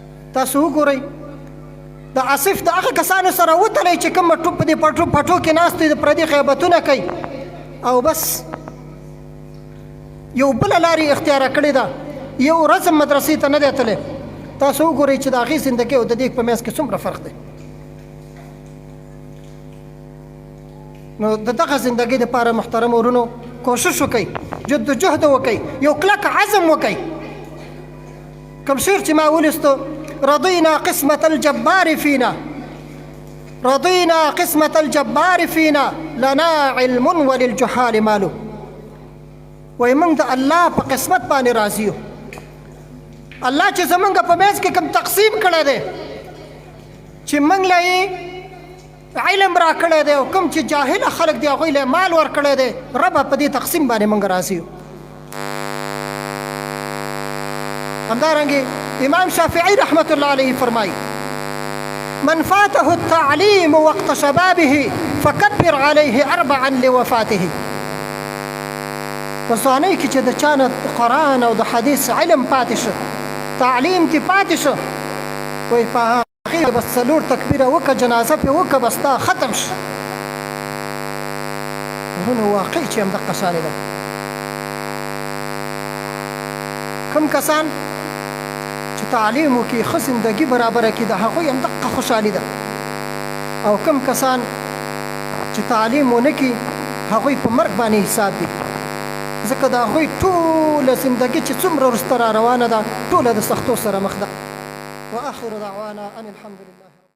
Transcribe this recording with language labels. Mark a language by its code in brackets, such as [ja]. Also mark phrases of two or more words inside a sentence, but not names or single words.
[ps] تاسو وګورئ د آصف د هغه کسانو سره وتلی چې کوم په دې پټو کې ناست دي د پردي غیبتونه کوي او بس یو بله لارې اختیاره کړې ده یو ورځ هم مدرسې ته نه دی تللی تاسو وګورئ چې د هغې زندګۍ او د دې په منځ کې څومره فرق دی نو د دغه زندګۍ دپاره محترم ورونو کوشش وکئ جد و جهد وکئ یو کلک عزم وکئ کوم شعر چې ما ولستو [ar] رضينا قسمة الجبار فينا رضينا قسمة الجبار فينا لنا علم وللجهال مال [ps] وای موږ د الله په قسمت باندې راضي یو الله چې زمونږ په منځ کې کوم تقسیم کړی دی چې موږ له علم را کړی دی او کوم چې جاهله خلک دی هغوی له مال ورکړی دی ربه په دې تقسیم باندې موږ راضي یو همدارنګې امام شافعي رحمة الله علیه فرمایي [ar] من فاته التعلیم وقت شبابه فكبر عليه 4 لوفاته [ps] په ځوانۍ کې چې د چا نه قرآن او د حدیث علم پاتې شو تعلیم کې پاتې شو وایي په هغې بس 4 تکبیره وکړه جنازه پې وکړه بس دا ختم شو ورونو واقع چې همدغه شانې ده کوم کسان چې تعلیم وکړي ښه زندګي برابره کړي د هغوی همدغه خوشحالي ده او کوم کسان چې تعلیم ونه کړي هغوی په مرګ باندې حساب دي ځکه د هغوی ټوله زندګي چې څومره وروسته را روانه ده ټوله د سختو سره مخ ده [ar] واخر دعوانا ان الحمد لله